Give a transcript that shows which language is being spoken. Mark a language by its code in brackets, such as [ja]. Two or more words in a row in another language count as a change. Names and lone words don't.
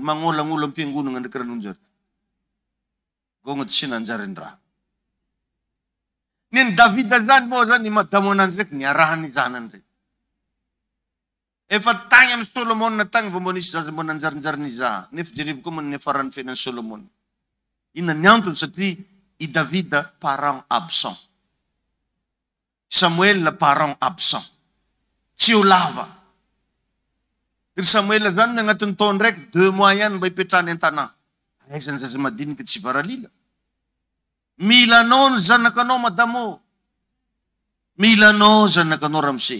[mg] Magnolagnola am-piangonana ndraiky raha nonjary. Gôgna tsy nanjary ny raha. Ny David zany moa zany madamo ananjy ndraiky niarahany zanany rey. Efa tagny amin'ny Solomon tagny vao mbo nisy zaza mbo nanjarinjary ny zaha. Nefa jerevy koa moa nefarany fiainan'ny Solomon. Ina ny antony satria i David [en] parent absent. [mg] Samuel [en] parent absent. [mg] Tsy ho lava. Ry Samuel zany ny agnatin'ny taona raiky 2 mois ihany mba hipetrahany an-tanà. Aizany zaza madinika tsy varalila. Milanao ny zanakanao madamo. Milanao zanakanao ramose.